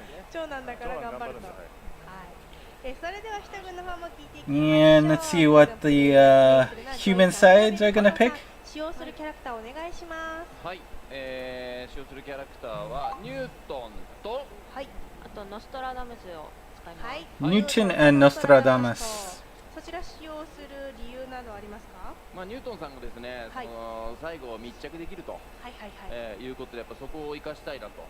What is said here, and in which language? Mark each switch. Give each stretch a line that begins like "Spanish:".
Japanese: 長男だから頑張ると。はい。それでは一軍の方も聞いていきましょう。
English: And let's see what the human sides are gonna pick.
Japanese: 使用するキャラクターをお願いします。はい、使用するキャラクターはニュートンと、はい、あとノストラダムスを使います。はい、
English: Newton and Nostradamus.
Japanese: そちら使用する理由などありますか？ニュートンさんがですね、最後密着できると、いうことでやっぱそこを生かしたいなと。